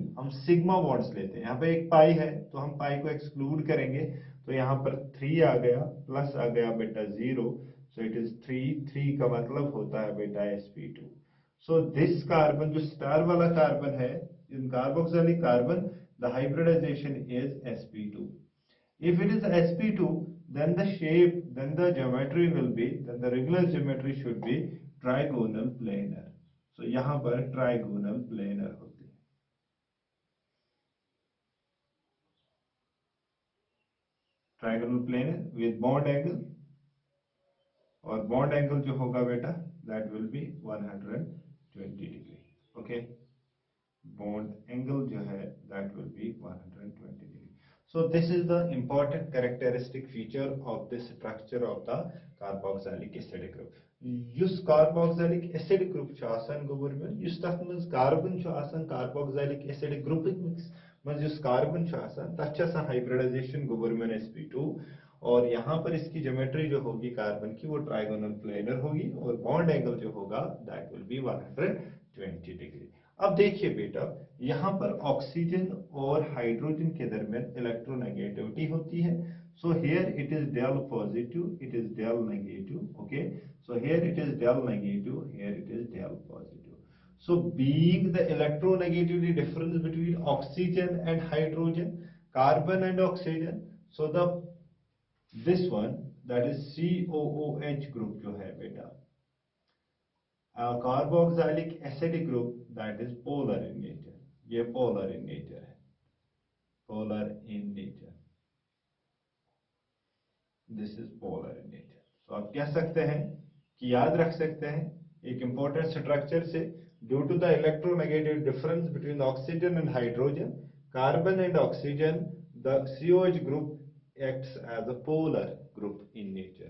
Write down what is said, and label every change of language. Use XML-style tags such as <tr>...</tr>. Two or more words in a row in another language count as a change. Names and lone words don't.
<hi>हम सिग्मा बॉन्ड्स लेते हैं, यहाँ पे एक पाई है तो हम पाई को एक्सक्लूड करेंगे, तो यहाँ पर 3 आ गया, प्लस आ गया बेटा 0,</hi> <en>so it is</en> <hi>3 का मतलब होता है बेटा sp2।</hi> <en>so this carbon</en> <hi>जो स्टार वाला कार्बन है</hi> <en>in carboxylic carbon, the hybridization is sp2। If it is sp2, then the shape, then the geometry will be, then the regular geometry should be trigonal planar।</en> <hi>So यहाँ पर trigonal planar होती है।</hi> <en>trigonal planar with bond angle,</en> <hi>और बॉन्ड एंगल जो होगा बेटा</hi> <en>that will be 120 degree. okay, bond angle</en> <hi>जो है</hi> <en>that will be 120 degree. so this is the important characteristic feature of the structure of the carboxylic acidic group.</en> <ks>युस</ks> <en>carboxylic acidic group</en> <ks>छ आसान गोबर में युस तथ में कार्बन छ आसान</ks> <en>carboxylic acidic group</en> <ks>में जो कार्बन छ आसान तथ छ आसान हाइब्रिडाइजेशन गोबर में sp2,</ks> <hi>और यहाँ पर इसकी ज्योमेट्री जो होगी कार्बन की वो ट्राइगोनल प्लेनर होगी, और बॉन्ड एंगल जो होगा</hi> <en>that will be 120 degree.</en> <hi>अब देखिए बेटा, यहाँ पर ऑक्सीजन और हाइड्रोजन के दरमियान इलेक्ट्रोनेगेटिविटी होती है।</hi> <en>so here it is del positive, it is del negative. okay, so here it is del negative, here it is del positive. So being the electronegativity difference between oxygen and hydrogen, carbon and oxygen, so the this one that is COOH group</en> <hi>जो है बेटा,</hi> <en>carboxylic acidic group that is polar in nature. ये polar in nature है, polar in nature, this is polar in nature।</en> <hi>सो आप कह सकते हैं कि याद रख सकते हैं एक इंपॉर्टेंट स्ट्रक्चर से,</hi> <en>due to the electronegative difference between oxygen and hydrogen, carbon and oxygen, the COH group acts as a polar group in nature.</en>